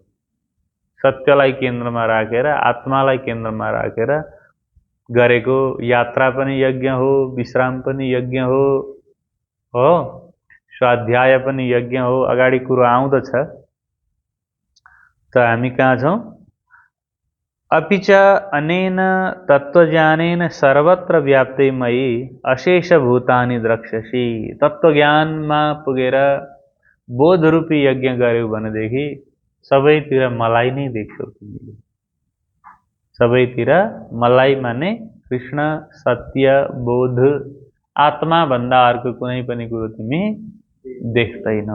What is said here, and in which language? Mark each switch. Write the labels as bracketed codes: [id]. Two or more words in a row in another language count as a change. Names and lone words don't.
[ne] सत्यलाई केन्द्रमा राखेर, आत्मालाई केन्द्रमा राखेर गरेको यात्रा पनि यज्ञ हो, विश्राम पनि यज्ञ हो, स्वाध्याय पनि यज्ञ हो। अगाडि कुरो आउँदछ। त हामी कहाँ छौँ? [sa] अपि च अनेन तत्त्वज्ञानेन सर्वत्र व्याप्ते मयि अशेष भूतानि द्रक्ष्यसि। [ne] तत्त्वज्ञानमा पुगेर बोधरूपी यज्ञ गर्यौ भनेदेखि सबैतिर मलाई नै देख्छौ तिमीले। सबैतिर मलाई माने कृष्ण, सत्य, बोध, आत्मा भन्दा अर्को कुनै पनि कुरो तिमी देख्दैनौ।